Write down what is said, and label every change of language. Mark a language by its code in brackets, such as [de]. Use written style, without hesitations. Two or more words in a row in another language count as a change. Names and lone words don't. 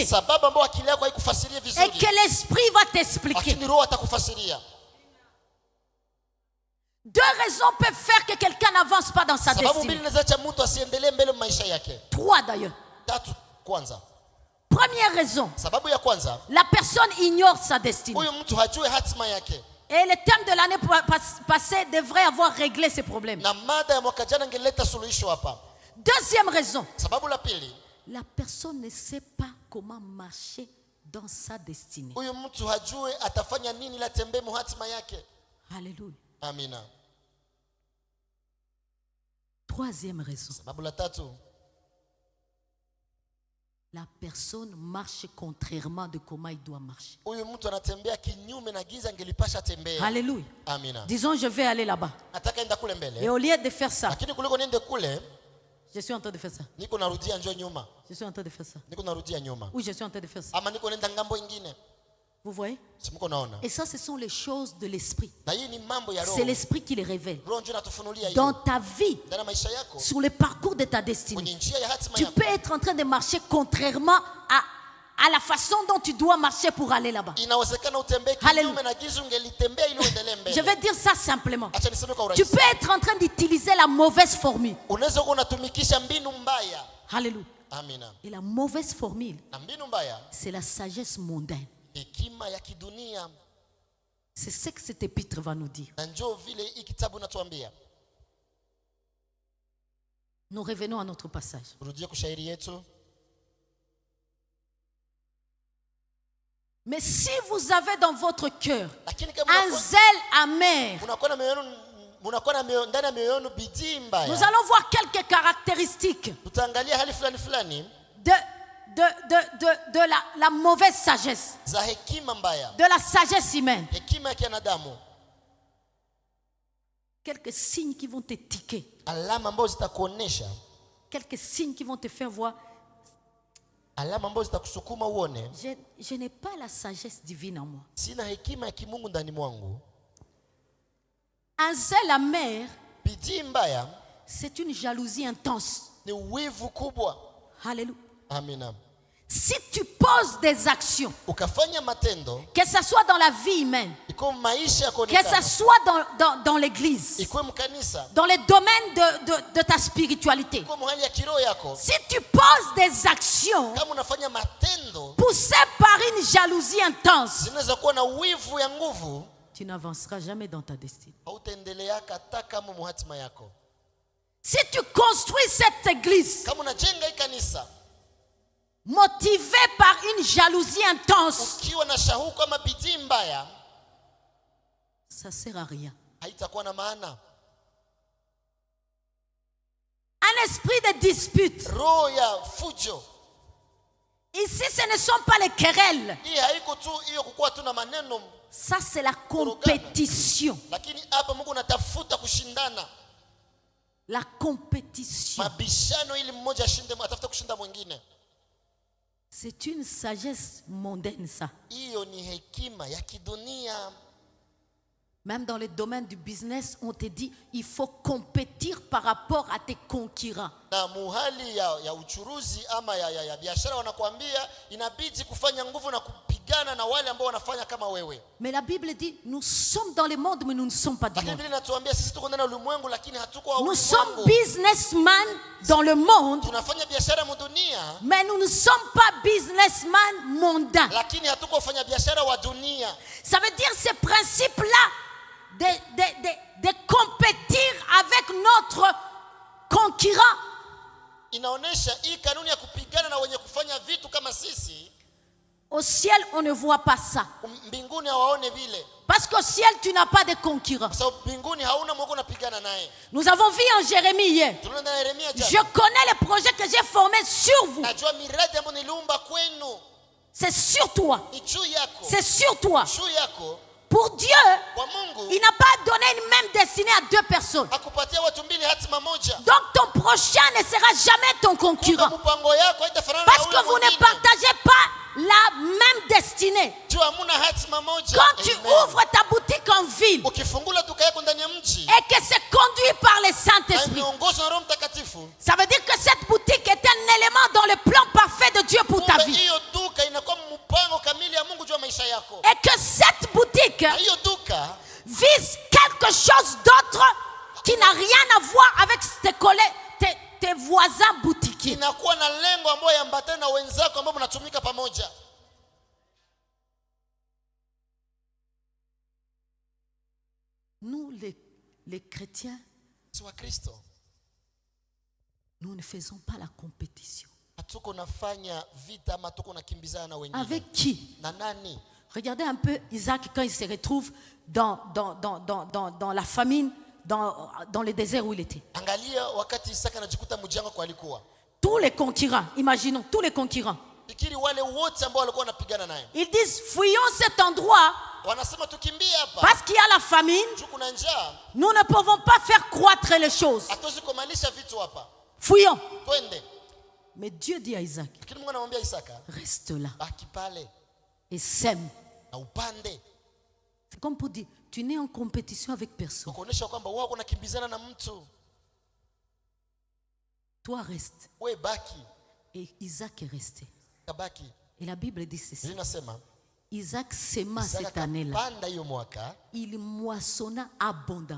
[sw] sababu ambayo akili yako haikufasiria [fr] Et [sw] vizuri, [fr] que l'esprit va t'expliquer. [sw] lakini Roho atakufasiria. [fr] Deux raisons peuvent faire que quelqu'un n'avance pas dans sa [sw] Sababu mbili [fr] destinée. [sw] inaweza acha mtu asiendelee mbele maisha yake. [fr] Trois d'ailleurs. [sw] Tatu, kwanza, [fr] Première raison, [sw] sababu ya kwanza, [fr] la personne ignore sa destinée. [sw] huyu mtu hajui hatima yake, [fr] Et le thème de l'année passée devrait avoir réglé ces problèmes. [sw] na mada ya mwaka jana ingeleta suluhisho hapa. [fr] Deuxième raison, [sw] Sababu la pili, [fr] la personne ne sait pas comment marcher dans sa destinée. [sw] huyu mtu hajui atafanya nini ili atembee mu hatima yake. [fr] Alléluia. [sw] Amina. [fr] Troisième raison, [sw] Sababu la tatu, [fr] la personne marche contrairement de comment il doit marcher. [sw] huyu mtu anatembea kinyume na giza angelipasha tembea. [fr] Alléluia. [sw] Amina. [fr] Disons, je vais aller là-bas. [sw] Nataka enda kule [fr] Et [sw] mbele, [fr] au lieu de faire ça, [sw] lakini kuliko niende kule, [fr] je suis en train de faire ça. [sw] niko narudia njoo nyuma, [fr] Je suis en train de faire ça. [sw] niko narudia nyuma, [fr] Oui, je suis en train de faire ça. [sw] ama niko nenda ngambo ingine. [fr] Vous voyez? [sw] Si mko naona? [fr] Et ça, ce sont les choses de l'esprit. [sw] Na hii ni mambo ya [fr] C'est [sw] roho. [fr] l'esprit qui les révèle. [sw] Roho ndio anatufunulia [fr] Dans [sw] hiyo. [fr] ta vie, [sw] Ndani ya maisha yako, [fr] sur le parcours de ta destinée, [sw] kwenye njia ya hatima [fr] tu [sw] yako. [fr] peux être en train de marcher contrairement à la façon dont tu dois marcher pour aller là-bas. [sw] Inawezekana utembee Hallelujah. kinyume na giza ungelitembea ili uendelee [fr] Je [sw] mbele. [fr] vais dire ça simplement. [sw] Acha niseme kwa [fr] Tu [sw] urahisi. [fr] peux être en train d'utiliser la mauvaise formule. [sw] Unaweza kuwa unatumikisha mbinu mbaya. [fr] Alléluia. [sw] Amina. [fr] Et la mauvaise formule, [sw] Na mbinu mbaya, [fr] c'est la sagesse mondaine. [sw] hekima ya kidunia. [fr] C'est ce que cette épître va nous dire. [sw] Na njoo vile hii kitabu inatuambia. [fr] Nous revenons à notre passage. [sw] Turudie kushairi yetu. [fr] Mais si vous avez dans votre cœur [sw] Lakini kama [fr] un zèle amer, [sw] unakuwa na mioyo, munakuwa na mioyo, ndani ya mioyo yenu bidii [fr] nous [sw] mbaya. [fr] allons voir quelques caractéristiques [sw] Tutaangalia hali fulani fulani [fr] de la mauvaise sagesse, [sw] za hekima mbaya, [fr] de la sagesse humaine. [sw] hekima ya kianadamu, [fr] Quelques signes qui vont te tiquer, [sw] alama ambazo zitakuonesha, [fr] quelques signes qui vont te faire voir, [sw] alama ambazo zitakusukuma uone [fr] je n'ai pas la sagesse divine en moi. [sw] sina hekima ya kimungu ndani mwangu. [fr] Un zèle amer, [sw] Bidii mbaya [fr] c'est une jalousie intense. [sw] ni wivu kubwa. [fr] Alléluia. [sw] Amina. [fr] Si tu poses des actions, [sw] Ukafanya matendo [fr] que ce soit dans la vie humaine, [sw] iko maisha ya [fr] que [sw] kuonekana, [fr] ce soit dans l'église, [sw] ikuwe mkanisa, [fr] dans les domaines de ta spiritualité, [sw] ikuwe mahali ya kiroho yako, [fr] si tu poses des actions [sw] kama unafanya matendo [fr] poussées par une jalousie intense, [sw] zinaweza kuwa na wivu ya nguvu, [fr] tu n'avanceras jamais dans ta destinée. [sw] hautaendeleaka hata kama muhatima yako. [fr] Si tu construis cette église [sw] Kama unajenga hii kanisa [fr] motivé par une jalousie intense, [sw] ukiwa na shauku ama bidii mbaya, [fr] ça sert à rien. [sw] haitakuwa na maana. [fr] Un esprit de dispute. [sw] Roho ya fujo, [fr] Ici, ce ne sont pas les querelles. [sw] hii haiko tu hiyo kukuwa tu na maneno, [fr] Ça, c'est la compétition. [sw] lakini hapa Mungu anatafuta kushindana, [fr] La compétition. [sw] mabishano, ili mmoja ashinde, atafuta kushinda mwingine. [fr] C'est une sagesse mondaine, ça. [sw] Hiyo ni hekima ya kidunia. [fr] Même dans le domaine du business, on te dit il faut compétir par rapport à tes concurrents. [sw] Na muhali ya uchuruzi ama ya biashara wanakuambia inabidi kufanya nguvu na kupigana na wale ambao wanafanya kama wewe. [fr] Mais la Bible dit nous sommes dans le monde, mais nous ne sommes pas du [sw] Lakini [fr] monde. [sw] Biblia inatuambia sisi tuko ndani ya ulimwengu lakini hatuko wa [fr] Nous sommes [sw] ulimwengu. [fr] businessmen dans le monde, [sw] Tunafanya biashara mu dunia [fr] mais nous ne sommes pas businessmen mondains. [sw] lakini hatuko wafanya biashara wa dunia. [fr] Ça veut dire ce principe-là de compétir avec notre concurrent. [sw] Inaonesha hii kanuni ya kupigana na wenye kufanya vitu kama sisi. [fr] Au ciel, on ne voit pas ça. [sw] Mbinguni hawaone vile. [fr] Parce qu'au ciel, tu n'as pas de concurrent. [sw] Kwa sababu mbinguni hauna mmoja unapigana naye. [fr] Nous avons vu en Jérémie hier. [sw] Tunaona na Yeremia jana. [fr] Je connais les projets que j'ai formés sur vous. [sw] Najua miradi ambayo niliumba kwenu. [fr] C'est sur toi. [sw] Ni juu yako. [fr] C'est sur toi. [sw] Juu yako. [fr] Pour Dieu, [sw] Kwa Mungu [fr] il n'a pas donné une même destinée à deux personnes. [sw] akupatia watu mbili hatima moja. [fr] Donc ton prochain ne sera jamais ton concurrent. [sw] Mpango yako haitafanana na [fr] Parce que vous ne partagez pas la même destinée. [sw] Juu hamuna hatima moja. [fr] Quand tu Amen. ouvres ta boutique en ville [sw] Ukifungula duka yako ndani ya mji [fr] et que c'est conduit par le [sw] na [fr] Saint-Esprit, [sw] imeongozwa na Roho Mtakatifu, [fr] ça veut dire que cette boutique est un élément dans le plan parfait de Dieu pour ta [sw] kumbe [fr] vie. [sw] hiyo duka inakuwa mpango kamili ya Mungu juu ya maisha yako. [fr] Et que cette boutique [sw] Na hiyo duka [fr] vise quelque chose d'autre qui n'a rien à voir avec tes voisins boutiquiers. [sw] inakuwa na lengo ambayo yambatana na wenzako ambao mnatumika pamoja. [fr] Nous, les chrétiens, [sw] Si wa Kristo [fr] nous ne faisons pas la compétition. [sw] hatuko nafanya vita ama tuko nakimbizana na wengine. [fr] Avec qui? [sw] Na nani? [fr] Regardez un peu Isaac quand il se retrouve dans la famine, dans le désert où il était. [sw] Angalia wakati Isaka anajikuta mjanga kwa alikuwa. [fr] Tous les concurrents, imaginons, tous les concurrents. [sw] Fikiri wale wote ambao walikuwa wanapigana naye. [fr] Ils disent, fuyons cet endroit [sw] Wanasema tukimbie hapa. [fr] parce qu'il y a la famine. [sw] Juu kuna njaa. [fr] Nous ne pouvons pas faire croître les choses. [sw] Hatuwezi kumalisha vitu hapa. [fr] Fuyons. [sw] Twende. [fr] Mais Dieu dit à Isaac, [sw] Lakini Mungu anamwambia Isaka, [fr] reste là [sw] baki pale [fr] et sème. [sw] na upande. [fr] C'est comme pour dire, tu n'es en compétition avec personne. [sw] Kuonesha kwamba wao wanakimbizana na mtu. [fr] Toi reste. [sw] Wewe baki. [fr] Et Isaac est resté. [sw] Kabaki. [fr] Et la Bible dit ceci. [sw] Linasema [fr] Isaac sema [sw] Isaka [fr] cette année-là. [sw] kapanda hiyo mwaka [fr] Il moissonna abondamment.